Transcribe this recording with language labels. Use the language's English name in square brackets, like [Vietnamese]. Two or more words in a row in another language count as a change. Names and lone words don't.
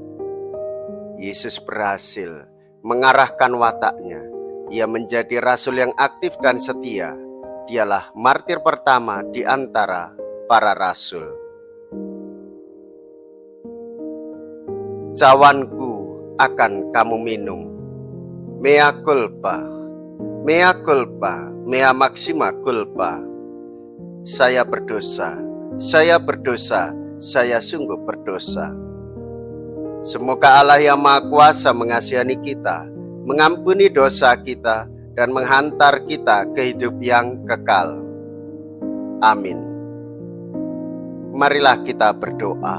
[Indonesian] Yesus berhasil mengarahkan wataknya. Ia menjadi rasul yang aktif dan setia. Dialah martir pertama di antara para rasul. Cawanku akan kamu minum. [Latin] Mea culpa, mea culpa, mea maxima culpa. [Indonesian] Saya berdosa, saya berdosa, saya sungguh berdosa. Semoga Allah yang Maha Kuasa mengasihani kita, mengampuni dosa kita, dan menghantar kita ke hidup yang kekal. Amin. Marilah kita berdoa.